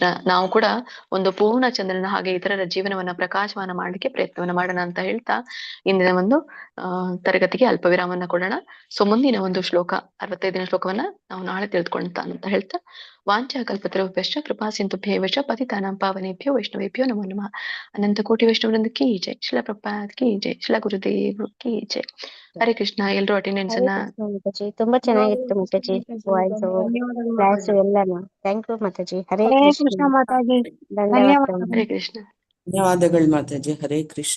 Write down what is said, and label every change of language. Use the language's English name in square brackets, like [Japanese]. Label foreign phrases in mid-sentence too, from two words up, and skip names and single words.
[Kannada] ನಾವು ಕೂಡ ಒಂದು ಪೂರ್ಣ ಚಂದ್ರನ ಹಾಗೆ ಇತರರ ಜೀವನವನ್ನ ಪ್ರಕಾಶಮಾನ ಮಾಡ್ಲಿಕ್ಕೆ ಪ್ರಯತ್ನವನ್ನ ಮಾಡೋಣ ಅಂತ ಹೇಳ್ತಾ ಇಂದಿನ ಒಂದು ತರಗತಿಗೆ ಅಲ್ಪ ವಿರಾಮವನ್ನ ಕೊಡೋಣ. ಸೊ ಮುಂದಿನ ಒಂದು ಶ್ಲೋಕ 65ನೇ ಶ್ಲೋಕವನ್ನ ನಾವು ನಾಳೆ ತಿಳಿದುಕೊಂತ ಅಂತ ಹೇಳ್ತಾ, [Sanskrit] ವಾಂಚಾ ಕಲ್ಪತರುಭ್ಯಶ್ಚ ಕೃಪಾ ಸಿಂಧುಭ್ಯೇವಚ ಪತಿತಾನಾಂ ಪಾವನೇಭ್ಯೋ ವೈಷ್ಣವೇಭ್ಯೋ ನಮೋ ನಮಃ. [Hindi] अनंत कोटि वैष्णवरिंद की जय। शिल प्रभुपाद की जय. [Kannada] ಶಿಲ ಗುರುದೇವ್ [Hindi] की जय. [Kannada] ಹರೇ ಕೃಷ್ಣ. ಎಲ್ರು ಅಟೆಂಡೆನ್ಸ್ ಅನ್ನ ತುಂಬಾ ಚೆನ್ನಾಗಿತ್ತು ಮಾತಾಜಿ. [English] voice class [Kannada] ಎಲ್ಲಾನು. [English] thank you [Kannada] ಮಾತಾಜಿ. ಹರೇ ಕೃಷ್ಣ ಮಾತಾಜಿ. ಧನ್ಯವಾದ. ಹರೇ ಕೃಷ್ಣ. ಧನ್ಯವಾದಗಳು ಮಾತಾಜಿ. ಹರೇ ಕೃಷ್ಣ.